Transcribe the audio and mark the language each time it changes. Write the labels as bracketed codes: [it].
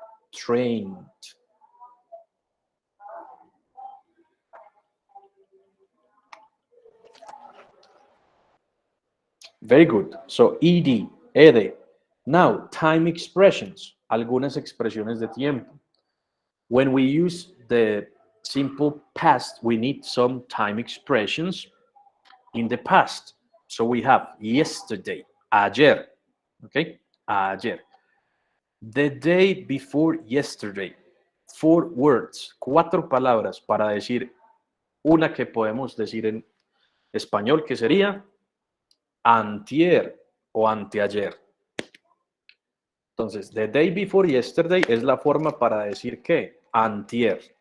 [en] Trained. Very good. So, ed. Now, time expressions. [es] Algunas expresiones de tiempo. [en] When we use the simple past, we need some time expressions in the past. So we have yesterday, ayer, okay? Ayer. The day before yesterday. 4 words, [es] 4 palabras para decir una que podemos decir en español que sería antier o anteayer. Entonces, [en] the day before yesterday [es] es la forma para decir que antier.